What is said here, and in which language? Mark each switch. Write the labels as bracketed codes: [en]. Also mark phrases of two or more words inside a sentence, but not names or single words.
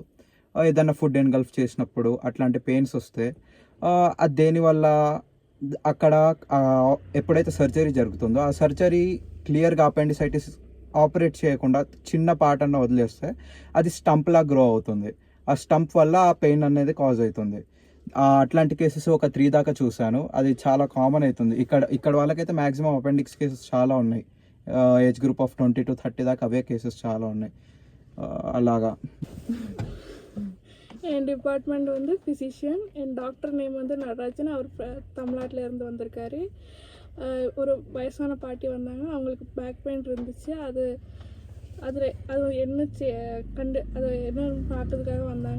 [te] ఏదన్నా [en] food engulf [te] చేసినప్పుడు అట్లాంటి పెయిన్స్ వస్తే అది దేనివల్ల అక్కడ ఎప్పుడైతే సర్జరీ జరుగుతుందో ఆ సర్జరీ క్లియర్గా అపెండిసైటిస్ ఆపరేట్ చేయకుండా చిన్న పార్ట్ అన్న వదిలేస్తే అది స్టంప్లా గ్రో అవుతుంది. ఆ స్టంప్ వల్ల ఆ పెయిన్ అనేది కాజ్ అవుతుంది. అట్లాంటి కేసెస్ ఒక 3 దాకా చూశాను. అది చాలా కామన్ అవుతుంది ఇక్కడ వాళ్ళకైతే మ్యాక్సిమం [en] appendix cases [te] చాలా ఉన్నాయి. [en] age group of [te] 20 to 30 దాకా అవే కేసెస్ చాలా ఉన్నాయి. అలాగా [ta] என் டிபார்ட்மெண்ட் வந்து ஃபிசிஷியன். என் [en] doctor name [ta] வந்து நடராஜன். அவர் தமிழ்நாட்டில் இருந்து வந்திருக்காரு. ஒரு வயசான பாட்டி வந்தாங்க. அவங்களுக்கு [en] back pain [ta] இருந்துச்சு. அது என்ன அது என்னன்னு பார்க்கறதுக்காக வந்தாங்க.